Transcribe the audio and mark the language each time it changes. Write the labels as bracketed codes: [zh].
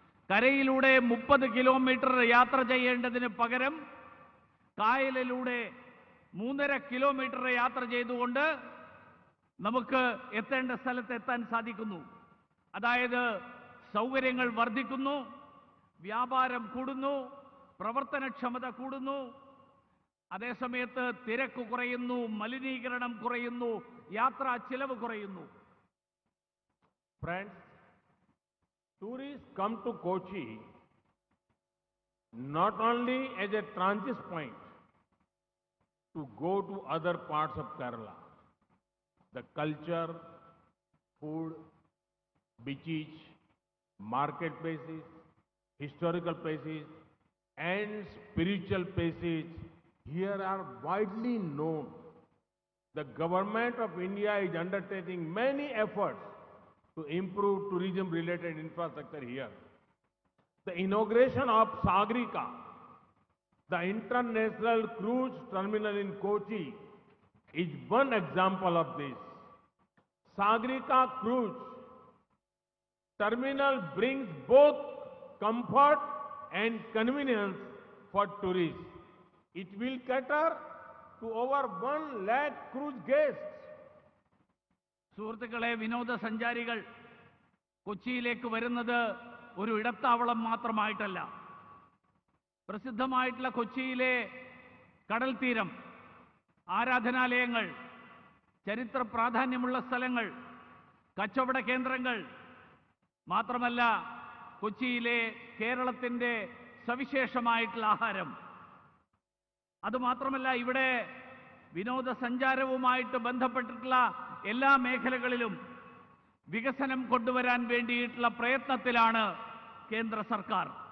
[ml] കരയിലൂടെ 30 kilometre യാത്ര ചെയ്യേണ്ടതിന് പകരം കായലിലൂടെ 3.5 കിലോമീറ്റർ യാത്ര ചെയ്തുകൊണ്ട് നമുക്ക് എത്തേണ്ട സ്ഥലത്ത് എത്താൻ സാധിക്കുന്നു. അതായത് സൗകര്യങ്ങൾ വർദ്ധിക്കുന്നു, വ്യാപാരം കൂടുന്നു, പ്രവർത്തനക്ഷമത കൂടുന്നു, അതേസമയത്ത് തിരക്ക് കുറയുന്നു, മലിനീകരണം കുറയുന്നു, യാത്രാ ചിലവ് കുറയുന്നു. [en] Friends, tourists come to Kochi not only as a transit point to go to other parts of Kerala. The culture, food, beaches, marketplaces, historical places, and spiritual places here are widely known. The government of India is undertaking many efforts to improve tourism-related infrastructure here. The inauguration of Sagarika, the international cruise terminal in Kochi, is one example of this. Sagarika cruise terminal brings both comfort and convenience for tourists. It will cater to over 1 lakh cruise guests. [ml] സുഹൃത്തുക്കളെ, വിനോദസഞ്ചാരികൾ കൊച്ചിയിലേക്ക് വരുന്നത് ഒരു ഇടത്താവളം മാത്രമായിട്ടല്ല. പ്രസിദ്ധമായിട്ടുള്ള കൊച്ചിയിലെ കടൽ തീരം, ആരാധനാലയങ്ങൾ, ചരിത്ര പ്രാധാന്യമുള്ള സ്ഥലങ്ങൾ, കച്ചവട കേന്ദ്രങ്ങൾ, മാത്രമല്ല കൊച്ചിയിലെ കേരളത്തിൻ്റെ സവിശേഷമായിട്ടുള്ള ആഹാരം, അതുമാത്രമല്ല ഇവിടെ വിനോദസഞ്ചാരവുമായിട്ട് ബന്ധപ്പെട്ടിട്ടുള്ള എല്ലാ മേഖലകളിലും വികസനം കൊണ്ടുവരാൻ വേണ്ടിയിട്ടുള്ള പ്രയത്നത്തിലാണ് കേന്ദ്ര സർക്കാർ.